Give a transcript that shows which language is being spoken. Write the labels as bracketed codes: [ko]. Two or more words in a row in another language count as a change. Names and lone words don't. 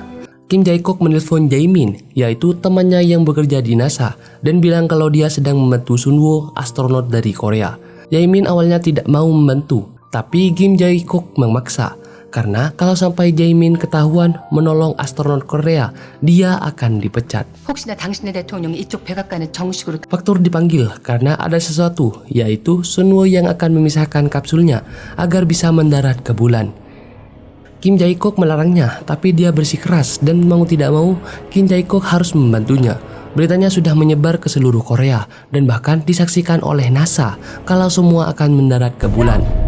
[id] Kim Jae-kook menelpon Jae-min, yaitu temannya yang bekerja di NASA, dan bilang kalau dia sedang membantu Sunwo, astronot dari Korea. Jae-min awalnya tidak mau membantu, tapi Kim Jae-kook memaksa. Karena kalau sampai Jae-min ketahuan menolong astronot Korea, dia akan dipecat. [ko] 혹시나 당신의 대통령이 이쪽 백악관에 정식으로 [id] Faktor dipanggil karena ada sesuatu, yaitu Sunwo yang akan memisahkan kapsulnya agar bisa mendarat ke bulan. Kim Jae-kook melarangnya, tapi dia bersikeras dan mau tidak mau Kim Jae-kook harus membantunya. Beritanya sudah menyebar ke seluruh Korea dan bahkan disaksikan oleh NASA kalau semua akan mendarat ke bulan.